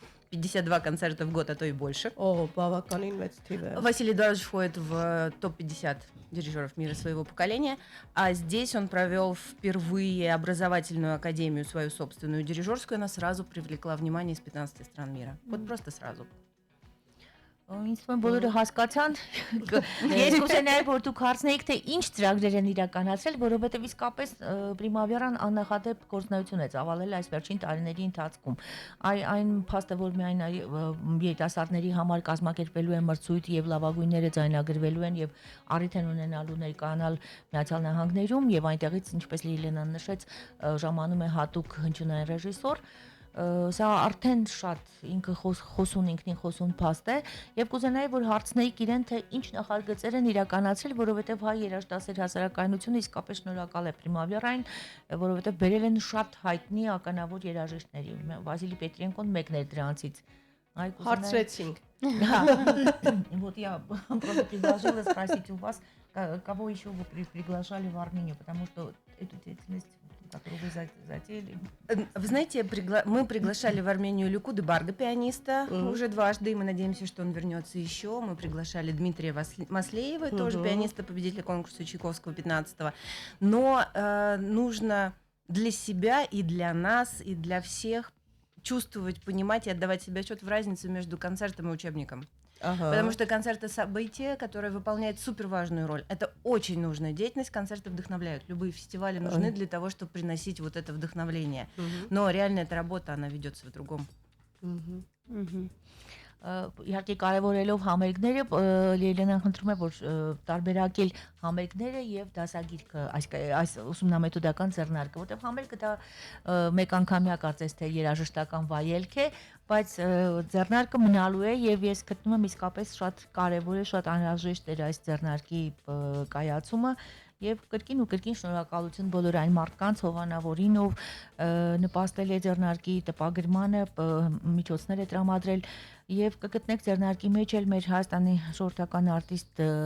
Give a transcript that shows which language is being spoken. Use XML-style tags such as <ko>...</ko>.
<ru>52 концерта в год, а то и больше. Василий Эдуардович входит в топ-50 дирижеров мира своего поколения, а здесь он провел впервые образовательную академию, свою собственную дирижерскую, она сразу привлекла внимание из 15 стран мира. Вот просто сразу.</ru> <hy>Ինձ թվում է բոլորը հասկացան։ Ես կուզենայի որ դուք հարցնեիք թե ինչ ծրագրեր են իրականացրել, որովհետև իսկապես Primavera-ն աննախադեպ գործունեություն է ծավալել այս վերջին տարիների ընթացքում։ Այն փաստը որ միայն երիտասարդների համար կազմակերպվելու են մրցույթ եւ լավագույնները ձայնագրվելու են եւ առիթ են ունենալու ներկայանալ Միացյալ Նահանգներում եւ այնտեղից ինչպես Լիլենան նշեց ժամանում է հատուկ հնչյունային ռեժիսոր սա արդեն շատ ինքը ինքնին խոսուն փաստ է եւ կուզենայի որ հարցնեիք իրեն թե ինչ նախագծեր են իրականացրել որովհետեւ հայ երաժշտասեր հասարակայնությունը իսկապես շնորհակալ է Primavera-ին որովհետեւ բերել են շատ հայտնի ականավոր երաժիշտների Վասիլի Պետրենկոն մեկն էր դրանցից հարցրեցինք</hy> <ru>вот я просто предложила спросить у вас кого еще вы приглашали в Армению потому что эту деятельность которую вы затеяли. Вы знаете, мы приглашали в Армению Люку Дебарга, пианиста, уже дважды, и мы надеемся, что он вернется еще. Мы приглашали Дмитрия Маслеева, тоже пианиста, победителя конкурса Чайковского 15-го. Но нужно для себя и для нас, и для всех чувствовать, понимать и отдавать себе отчет в разнице между концертом и учебником. Потому что концерты события, которые выполняют супер важную роль. Это очень нужная деятельность, концерты вдохновляют. Любые фестивали нужны для того, чтобы приносить вот это вдохновление. Но реально эта работа, она ведется в другом.</ru> <hy>Իհարկե կարևորելով համերգները Լիլենան խնդրում է որ տարբերակել համերգները եւ դասագիրքը այս ուսումնամեթոդական ձեռնարկը որտեղ համերգը դա մեկ անգամյա կարծես թե երաժշտական վայելք է բայց ձեռնարկը մնալու է եւ ես գտնում եմ իսկապես շատ կարևոր է շատ անհրաժեշտ է այս ձեռնարկի կայացումը եւ կրկին ու կրկին շնորհակալություն բոլոր այն մարդկանց հովանավորին ով նպաստել է ձեռնարկի տպագրմանը միջոցներ է տրամադրել եւ կգտնեք ձեռնարկի մեջ էլ մեր Հայաստանի ժողովրդական արտիստ</hy>